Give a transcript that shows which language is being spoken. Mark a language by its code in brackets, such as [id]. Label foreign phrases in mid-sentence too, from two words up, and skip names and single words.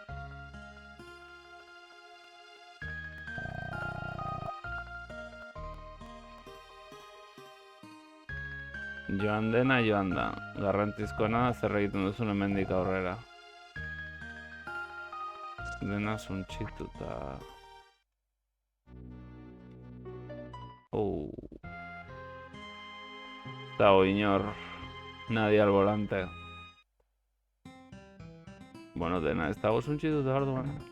[eu] Joan dena, joan da. Garrantzizkoena zer egiten duzun hemendik aurrera. Dena suntsituta. Dago inor. [es] Nadie al volante. [eu] Bueno, dena ez dago suntsituta orduan.